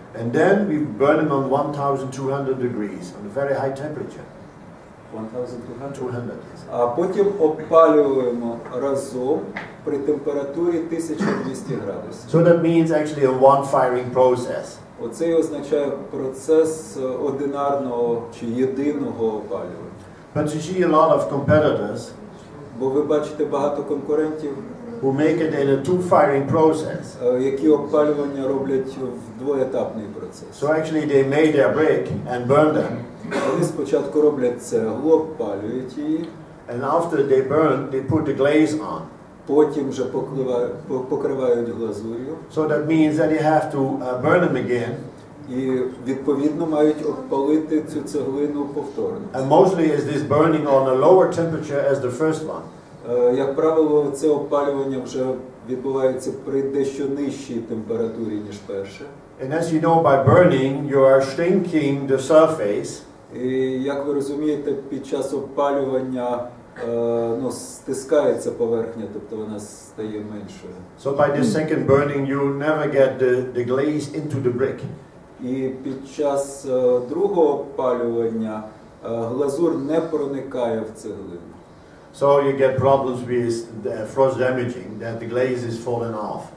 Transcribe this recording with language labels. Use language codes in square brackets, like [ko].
[en] And then we burn them on 1200 degrees on a very high temperature. [uk] 1200. А потім опалюємо разом при температурі 1200 градусів. [en] So that means actually a one firing process. [uk] Оце і означає процес одинарного чи єдиного опалювання. [en] But you see a lot of competitors. [uk] Бо ви бачите багато конкурентів, [en] who make it in a two firing process. [uk] Які опалювання роблять в двоетапний процес. [en] So actually they made their brick and burn them. [uk] Вони спочатку роблять цеглу, опалюють її. [en] And after they burn, they put the glaze on. [uk] Потім вже покривають глазур'ю. [en] So that means that you have to burn them again. [uk] І відповідно мають обпалити цю цеглину повторно. [en] And mostly is this burning on a lower temperature as the first one. [uk] Як правило, це опалювання вже відбувається при дещо нижчій температурі, ніж перше. [en] And as you know, by burning, you are shrinking the surface. [uk] І як ви розумієте, під час опалювання стискається поверхня, тобто вона стає меншою. [en] So by the second burning, you never get the glaze into the brick. [uk] І під час другого опалювання глазур не проникає в цеглину. [en] So you get problems with the frost damaging, that the glaze is falling off.